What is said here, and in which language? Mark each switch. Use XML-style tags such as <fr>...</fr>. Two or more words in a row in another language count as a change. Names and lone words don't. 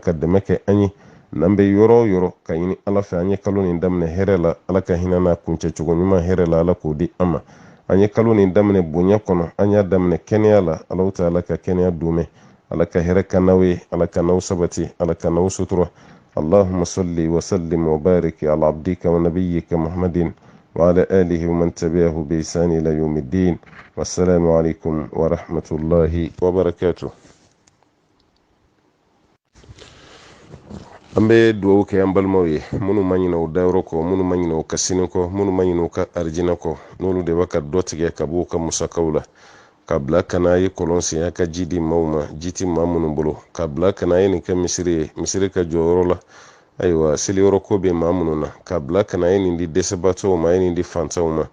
<bm>ka dɛmɛ kɛ an ye n'an bɛ yɔrɔ o yɔrɔ ka ɲini ala fɛ an ye kalo nin daminɛ hɛrɛ la ala ka hinɛ n'a kuncɛ cogo ɲuman hɛrɛ la ala k'o di an ma an ye kalo nin daminɛ bonya kɔnɔ an y'a daminɛ kɛnɛya la ala ta ala ka kɛnɛya d'u ala ka hɛrɛ ka n'aw ye ala ka n'aw sabati ala ka n'aw sutura</bm> <ar>اللهم صل وسلم وبارك على عبدك ونبيك محمد وعلى آله ومن تبعه بإحسان إلى يوم الدين والسلام عليكم ورحمة الله وبركاته.</ar> <bm>an bɛ duwawu kɛ an balimaw ye minnu ma ɲinɛ u dayɔrɔ kɔ, minnu ma ɲinɛ u ka sini kɔ, minnu ma ɲinɛ u ka arijinɛ kɔ, n'olu de bɛ ka dɔ tigɛ ka b'u ka musakaw la, ka bila kana ye kɔlɔn sen a ka ji di maaw ma, ji ti maa minnu bolo, ka bila kana ye nin kɛ misiri ye, misiri ka jɔyɔrɔ la, ayiwa seliyɔrɔ ko bɛ maa minnu na, ka bila kana ye nin di dɛsɛbaatɔw ma, ye nin di fantanw ma.</bm>